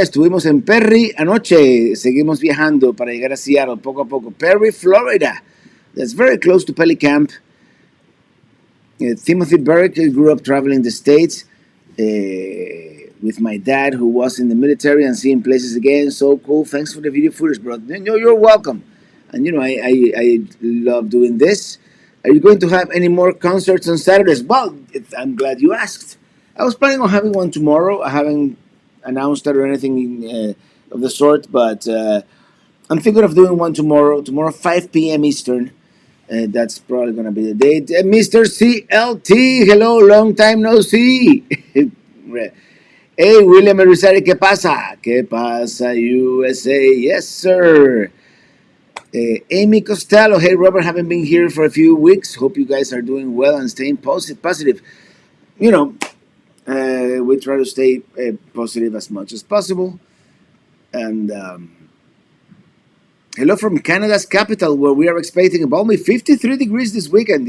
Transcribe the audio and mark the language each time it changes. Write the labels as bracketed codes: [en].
[es] Estuvimos en Perry anoche. Seguimos viajando para llegar a Seattle poco a poco. [en] Perry, Florida. That's very close to Pelly Camp. Timothy Burke grew up traveling the States with my dad, who was in the military, and seeing places again. So cool. Thanks for the video footage, bro. You're welcome. And I love doing this. Are you going to have any more concerts on Saturdays? Well, I'm glad you asked. I was planning on having one tomorrow. I haven't announced that or anything of the sort, but I'm thinking of doing one tomorrow. Tomorrow, 5 p.m. Eastern. That's probably going to be the date. Mr. CLT, hello, long time no see. Hey, William Erizari, [es] ¿qué pasa? ¿Qué pasa, [en] USA? Yes, sir. Amy Costello, hey Robert, haven't been here for a few weeks. Hope you guys are doing well and staying positive. You know, we try to stay positive as much as possible. And hello from Canada's capital, where we are expecting a balmy 53 degrees this weekend.